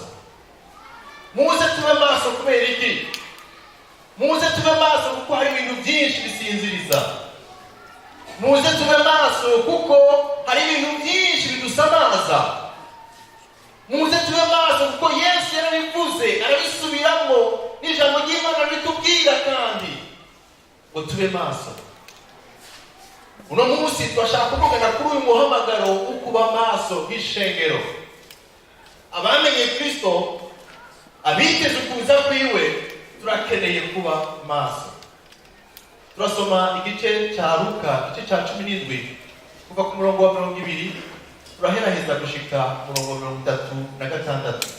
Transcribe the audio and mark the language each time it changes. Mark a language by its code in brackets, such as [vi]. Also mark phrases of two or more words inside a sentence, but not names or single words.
[rn] Muze tube maso kubera iki? Muze tube maso kuko hari ibintu byinshi bisinziriza. Muze tube maso kuko hari ibintu byinshi bidusamaza. Muze tube maso kuko Yesu yarabivuze, arabisubiramo, n'ijambo ry'Imana ritubwira kandi ngo tube maso. Uno munsi twashaka kuvugana kuri uyu muhamagaro wo kuba maso nk'ishengero. Abamenye Kristo, abiteze kuza kwiwe, turakeneye kuba maso. Turasoma igice cya Luka, igice cya 17 kuva ku murongo wa 20 turaheraheza gushika murongo wa 36.